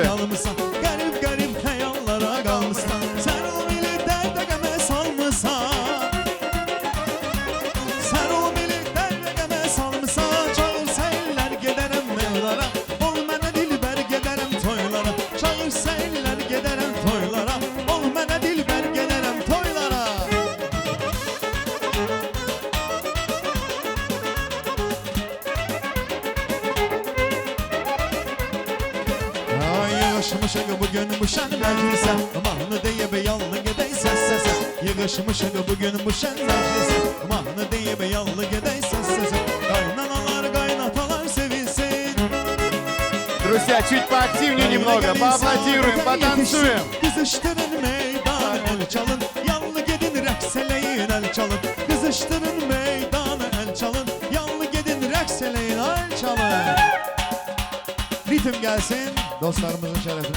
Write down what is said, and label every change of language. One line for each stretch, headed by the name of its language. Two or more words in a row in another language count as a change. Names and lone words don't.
Turkish: Garip hayallara kalmışsan, sen o bile derde geme salmışsan. Sen o bile derde geme salmışsan, çağırsa eller giderim mevlara, ol mənə dilber giderim toylara. Çağırsa eller giderim toylara, ol mənə dilber giderim toylara.
Azerbaijani: Yığışmışıq bugün bu şən məclisə, mahnı deyib yallı gedək səs-səsə. Yığışmışıq bugün bu şən məclisə, mahnı deyib yallı gedək səs-səsə. Qaynanalar, qaynatalar sevilsin.
Russian: Друзья, чуть поактивнее немного, поаплодируем, потанцуем.
Azerbaijani: Qızışdırın meydan, el çalın, yallı gedin rəqs eləyin, el çalın. Qızışdırın meydan, el çalın, yallı gedin rəqs eləyin, el çalın.
Turkish: Ritim gelsin dostlarımızın şerefine.